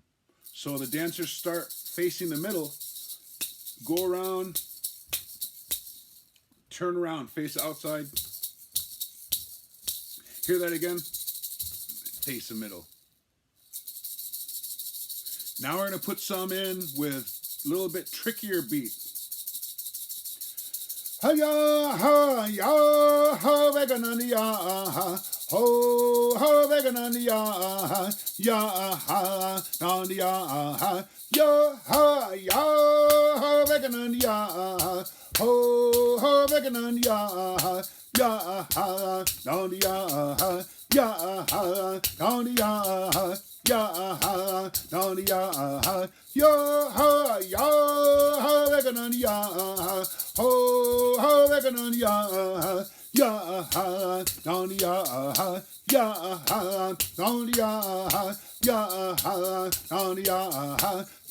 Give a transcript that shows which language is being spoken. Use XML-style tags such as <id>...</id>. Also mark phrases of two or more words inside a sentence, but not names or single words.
<en>So the dancers start facing the middle, go around, turn around, face outside. Hear that again? Face the middle. Now we're going to put some in with a little bit trickier beat. Ha-ya, ha-ya, ha-veganania, ho, ha-veganania, ya-ha, nandia, ya-ha, ya, ha-veganania, ho, ha-veganania, ya-ha, nandia, ya-ha, nandia, ya-ha, nandia, ya-ha, ya, ha-veganania, ho, ha-veganania, ya ha, down ya ha, ya ha, down ya ha, ya ha, down ya ha,</en>